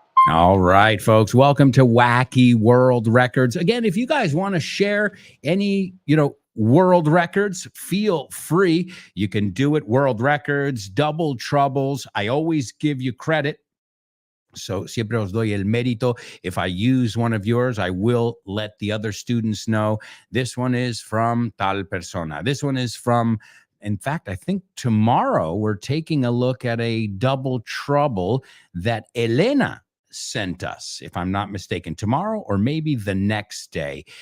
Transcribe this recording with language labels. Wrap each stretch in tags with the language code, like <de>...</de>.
<en>All right, folks, welcome to Wacky World Records. Again, if you guys want to share any, world records, feel free. You can do it. World records, double troubles. I always give you credit.</en> <es>So siempre os doy el mérito.</es> <en>If I use one of yours, I will let the other students know. This one is from</en> <es>tal persona.</es> <en>This one is from, in fact, I think tomorrow we're taking a look at a double trouble that Elena sent us, if I'm not mistaken, tomorrow or maybe the next day.</en>